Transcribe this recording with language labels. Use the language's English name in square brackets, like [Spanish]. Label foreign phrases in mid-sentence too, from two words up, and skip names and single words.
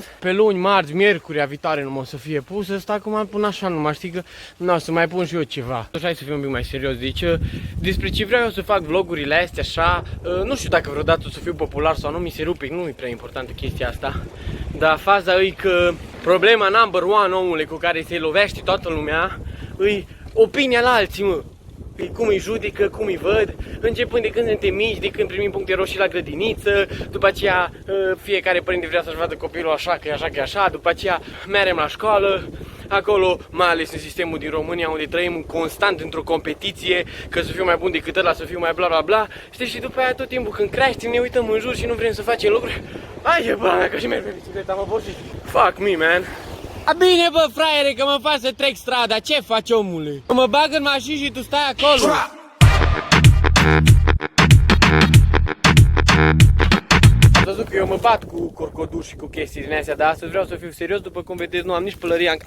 [Romanian] Pe luni, marți, miercurea viitoare nu o să fie pus ăsta, acum pun așa, nu mai știi că nu o să mai pun și eu ceva. Hai să fiu un pic mai serios, deci despre ce vreau eu să fac vlogurile astea așa, nu știu dacă vreodată o să fiu popular sau nu, mi se rupe, nu e prea importantă chestia asta. Dar faza e că problema [English] number one, [Romanian] omule, cu care se lovește toată lumea, e opinia la alții, mă. Cum îi judecă, cum îi văd, începând de când suntem mici, de când primim puncte roșii la grădiniță, după aceea fiecare părinte vrea să-și vadă copilul așa, că e așa, că e așa, după aceea mergem la școală, acolo, mai ales în sistemul din România, unde trăim constant într-o competiție, că să fiu mai bun decât ăla, să fiu mai bla bla bla, știi, și după aia tot timpul când creștem ne uităm în jur și nu vrem să facem lucruri. Hai, bă, mea, că și merg pe bicicleta, mă bosit. [English] Fuck me, man. [Romanian] A, bine, bă, fraiere, că mă fac să trec strada, ce faci, omule? Mă bag în mașini și tu stai acolo. Ați văzut că eu mă bat cu corcoduși și cu chestii din astea, dar astăzi vreau să fiu serios, după cum vedeți, nu am nici pălăria în...